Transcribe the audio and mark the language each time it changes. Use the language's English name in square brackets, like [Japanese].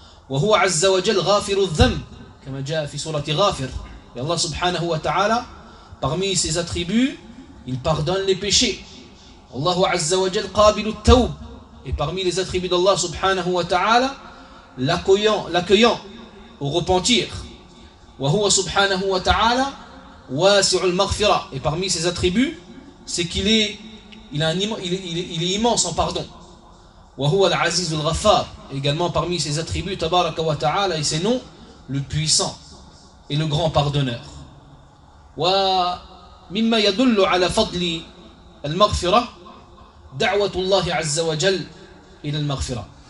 [Arabic] Wa huwa azza wa jal ghafiru dhamm, comme جاء في سورة غافر. [French] Et Allah subhanahu wa ta'ala, parmi ses attributs, il pardonne les péchés. [Arabic] Allah azza wa jal qabilu at-tawb. [French] Et parmi les attributs d'Allah subhanahu wa ta'ala, l'accueillant au repentir. [Arabic] وهو سبحانه وتعالى واسع المغفرة. [French] Et parmi ses attributs, c'est qu'il est immense en pardon. [Arabic] وهو العزيز الغفار [French] également parmi ses attributs [Arabic] تبارك وتعالى [French] et ses noms le puissant et le grand pardonneur [Arabic] ومما يدل على فضل المغفرة دعوة الله عز وجل إلى المغفرة